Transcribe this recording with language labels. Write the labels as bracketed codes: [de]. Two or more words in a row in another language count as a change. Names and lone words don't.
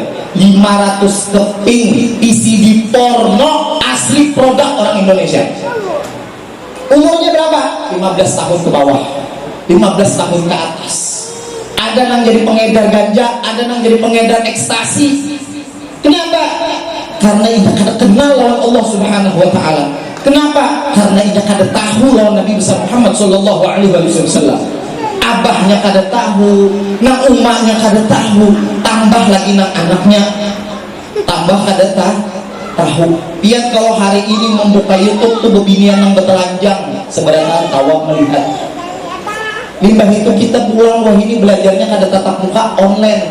[id] 500 keping PCD porno asli produk orang Indonesia. Umurnya berapa? 15 tahun ke bawah, 15 tahun ke atas. Ada yang jadi pengedar ganja, ada yang jadi pengedar ekstasi. [bjn] Kenapa? Karena ia kada kenal lawan [ar] الله سبحانه وتعالى. [bjn] Kenapa? Karena ia kada tahu lawan Nabi besar Muhammad [ar] صلى الله عليه وسلم. [bjn] Abahnya kada tahu, nang umaknya kada tahu, tambah lagi nang anaknya, tambah kada tahu. Pian kalau hari ini membuka YouTube tuh bebinian yang bertelanjang, sebenarnya tawa melihat. Limbah itu kita pulang, wah ini belajarnya kada tatap muka online.